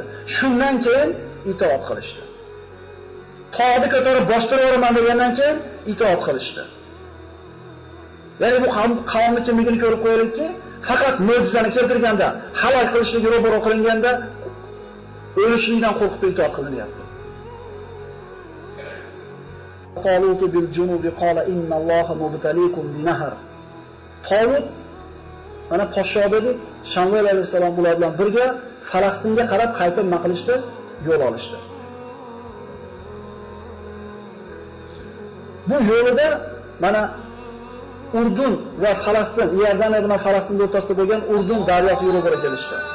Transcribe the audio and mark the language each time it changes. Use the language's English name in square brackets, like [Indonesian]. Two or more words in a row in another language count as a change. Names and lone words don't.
[Uzbek] Shundan keyin itoat qilishdi. Tog'ni ko'tarib bostirib o'raman degandan keyin itoat qilishdi. Ya'ni bu qavmni kimligini ko'rib qo'yaylikki, faqat mo'jizani keltirganda, halol qilishligi ro'baro qilinganda o'lishlikdan qo'rqib itoat qilinyapti. [Arabic] طالوت بالجنود قال إن الله مبتليكم بنهر. [Uzbek] Talut mana podsho dedik, Shamvel alayhisalom ular bilan birga Falastinga qarab qaytib nima qilishdi? Yo'l olishdi. Bu yo'lida mana Urdun va Falastin, Iordaniya bilan Falastin o'rtasida bo'lgan Urdun daryosi yo'li bo'yicha kelishdi.